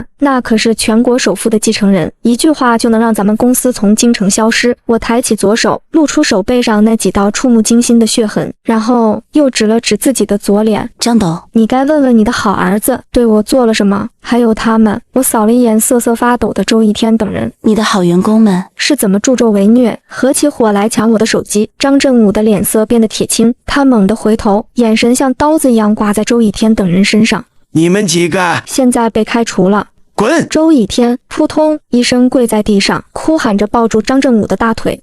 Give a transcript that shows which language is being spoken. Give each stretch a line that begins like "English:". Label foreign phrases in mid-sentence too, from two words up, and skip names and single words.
Chinese: 那可是全國首富的繼承人，一句話就能讓咱們公司從京城消失。我抬起左手，露出手背上那幾道觸目驚心的血痕，然後又指了指自己的左臉。張董，你該問問你的好兒子對我做了什麼，還有他們。我掃了一眼瑟瑟發抖的周一天等人，你的好員工們是怎麼助紂為虐，合起夥來搶我的手機？張振武的臉色變得鐵青，他猛地回頭，眼神像刀子一樣掛在周一天等人身上。你們幾個現在被開除了。滾！周以天撲通一聲跪在地上，哭喊着抱住張振武的大腿。